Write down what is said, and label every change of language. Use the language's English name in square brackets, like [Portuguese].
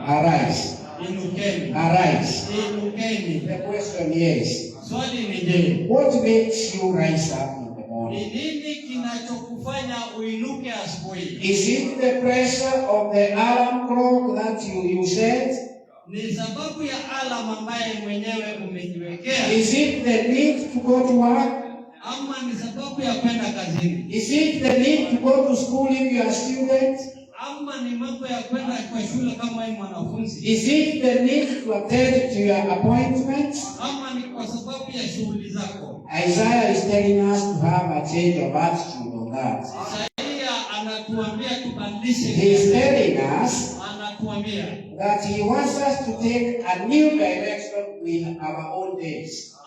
[English] Arise. [Swahili] Inukeni. [English] Arise. [Swahili] Inukeni. [English] The question is, [Swahili] Swali ni je, [English] what makes you rise up in the [Swahili] ni [English] morning? [Swahili] nini kinachokufanya uinuke asubuhi? [English] Is it the pressure of the alarm clock that you set? [Swahili] Ni sababu ya alarm ambaye mwenyewe umejiwekea, [English] Is it the need to go to work? [Swahili] ama ni sababu ya kwenda kazini, [English] Is it the need to go to school if you are a student? [Swahili] ama ni mambo ya kwenda kwa shule kama wewe mwanafunzi, [English] Is it the need to attend to your appointments? [Swahili] ama ni kwa sababu ya shughuli zako? [English] Isaiah is telling us to have a change of attitude on that. [Swahili] Isaia anatuambia tubadilishe. [English] He is telling us [Swahili] Anatuambia [English] that he wants us to take a new direction with our own days.